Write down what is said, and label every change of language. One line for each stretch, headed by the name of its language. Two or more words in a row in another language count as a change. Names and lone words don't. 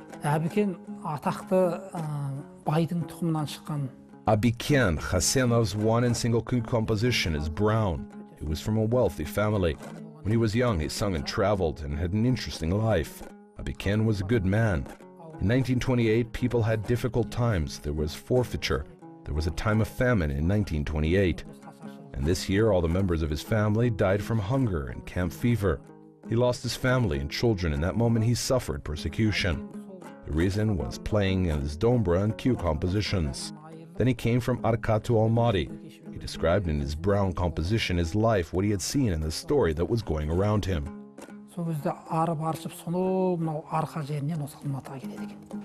Kazakh: Әбікен атақты байдың тұқымынан шыққан.
English: Abiken Khasenov's one and single key composition is Brown. He was from a wealthy family. When he was young, he sung and traveled and had an interesting life. Abiken was a good man. In 1928, people had difficult times. There was forfeiture. There was a time of famine in 1928. And this year, all the members of his family died from hunger and camp fever. He lost his family and children. In that moment, he suffered persecution. The reason was playing his dombra and cue compositions. Then he came from Arka to Almaty. He described in his Brown composition his life, what he had seen in the story that was going around him.
Kazakh: Сол кезде арып аршып сонау мынау арқа жерінен осы Алматыға келеді екен.